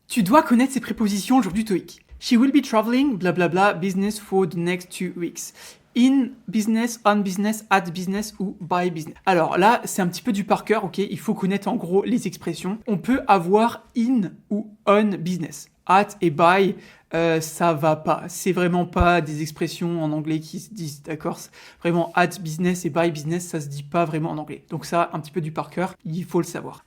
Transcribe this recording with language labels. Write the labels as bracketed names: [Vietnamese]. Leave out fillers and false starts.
[French] Tu dois connaître ces prépositions le jour du TOEIC. [English] She will be traveling, blablabla, business for the next 2 weeks. In business, on business, at business ou by business. [French] Alors là, c'est un petit peu du par cœur, ok? Il faut connaître en gros les expressions. On peut avoir in ou on business. At et by, ça va pas. C'est vraiment pas des expressions en anglais qui se disent, d'accord? Vraiment, at business et by business, ça se dit pas vraiment en anglais. Donc ça, un petit peu du par cœur, il faut le savoir.